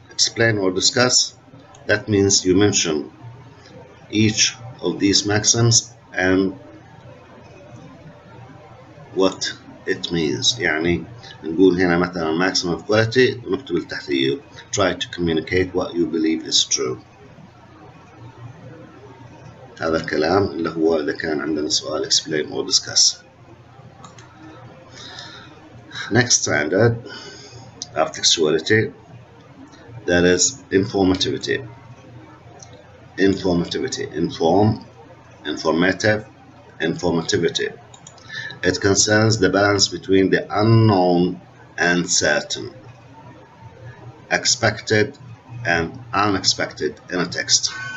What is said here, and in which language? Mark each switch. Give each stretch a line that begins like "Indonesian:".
English: Explain or discuss, that means you mention each of these maxims and what it means.
Arabic: يعني نقول هنا مثلا
English: maximum quality
Arabic: ونكتب التحتيه
English: try to communicate what you believe is true.
Arabic: هذا الكلام اللي هو إذا كان عندنا سؤال
English: explain or discuss. Next standard of textuality, that is informativity. Informativity, informative, informativity. It concerns the balance between the unknown and certain, expected and unexpected in a text.